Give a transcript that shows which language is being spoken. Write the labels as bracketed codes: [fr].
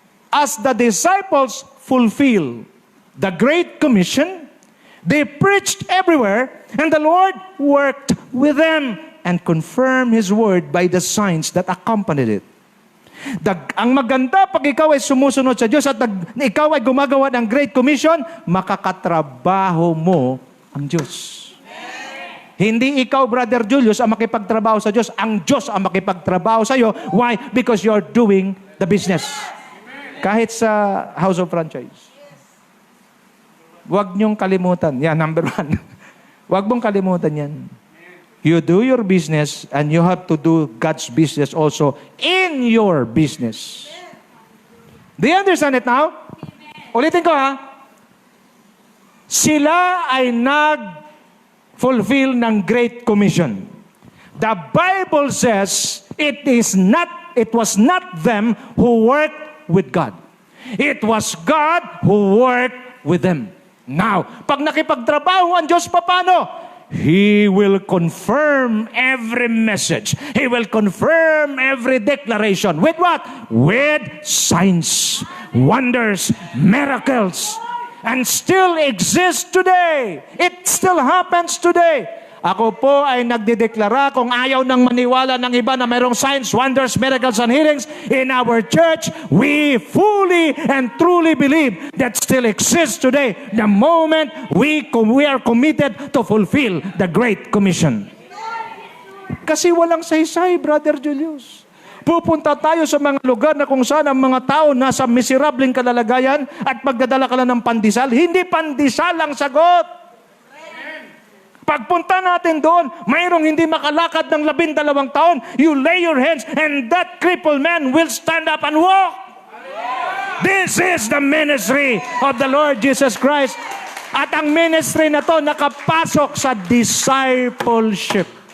[en] As the disciples fulfill the Great Commission, they preached everywhere, and the Lord worked with them and confirmed His word by the signs that accompanied it. [tl] Ang maganda pag ikaw ay sumusunod sa Diyos at ikaw ay gumagawa ng Great Commission, makakatrabaho mo ang Diyos. Hindi ikaw, Brother Julius, ang makipagtrabaho sa Diyos. Ang Diyos ang makipagtrabaho sa iyo. [en] Why? Because you're doing the business. [tl] Kahit sa House of Franchise. Huwag niyong kalimutan. Yan, number 1. Huwag mong kalimutan yan. [en] You do your business and you have to do God's business also in your business. Do you understand it now? [tl] Ulitin ko ha. Sila ay nag-fulfill ng Great Commission. [en] The Bible says it was not them who worked with God. It was God who worked with them. [tl] Now, pag nakipagtrabaho ang Diyos, paano? [en] He will confirm every message. He will confirm every declaration. With what? With signs, wonders, miracles. And still exists today. It still happens today. [tl] Ako po ay nagdideklara kung ayaw nang maniwala ng iba na mayroong [en] signs, wonders, miracles, and healings in our church, we fully and truly believe that still exists today the moment we are committed to fulfill the Great Commission. [tl] Kasi walang saysay, Brother Julius. Pupunta tayo sa mga lugar na kung saan ang mga tao nasa miserableng kalalagayan at magdadala ka lang ng pandesal. Hindi pandesal ang sagot. Pagpunta natin doon, mayroong hindi makalakad ng 12 taon, [en] you lay your hands and that crippled man will stand up and walk. This is the ministry of the Lord Jesus Christ. [tl] At ang ministry na to nakapasok sa discipleship.